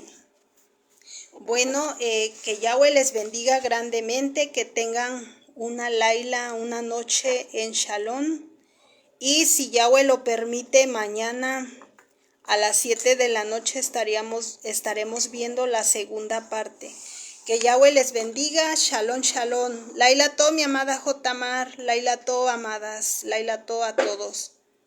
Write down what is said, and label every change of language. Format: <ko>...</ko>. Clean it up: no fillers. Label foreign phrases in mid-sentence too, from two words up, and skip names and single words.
<es>Bueno, que Yahweh les bendiga grandemente, que tengan una laila, una noche en Shalom. Y si Yahweh lo permite, mañana A las 7 de la noche estaremos viendo la segunda parte. Que Yahweh les bendiga.</es> <he>שלום, שלום. לילה טוב,</he> <es>mi amada Jotamar.</es> <he>לילה טוב,</he> <es>amadas.</es> <he>לילה טוב</he> <es>a todos.</es>